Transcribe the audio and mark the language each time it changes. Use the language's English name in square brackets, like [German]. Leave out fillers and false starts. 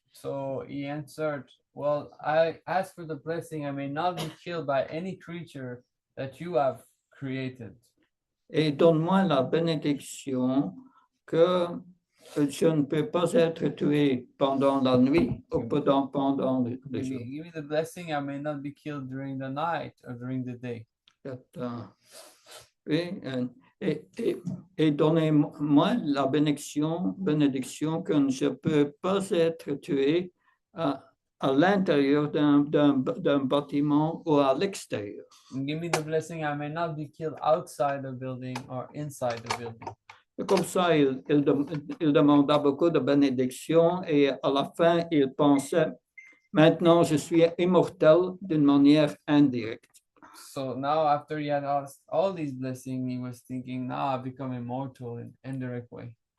[English] so he answered, well, I ask for the blessing I may not be killed by any creature that you have created. [French] Et donne-moi la bénédiction que je ne peux pas être tué pendant la nuit ou pendant le jour. [English] Give me the blessing I may not be killed during the night or during the day. [French] Oui, et donnez-moi la bénédiction que je ne peux pas être tué à l'intérieur d'un bâtiment ou à l'extérieur. [English] And give me the blessing I may not be killed outside the building or inside the building. [French] Et comme ça, il demanda beaucoup de bénédictions et à la fin, il pensait, maintenant, je suis immortel d'une manière indirecte. [English] So now, after he had asked all these blessings, he was thinking, now I become immortal in indirect way.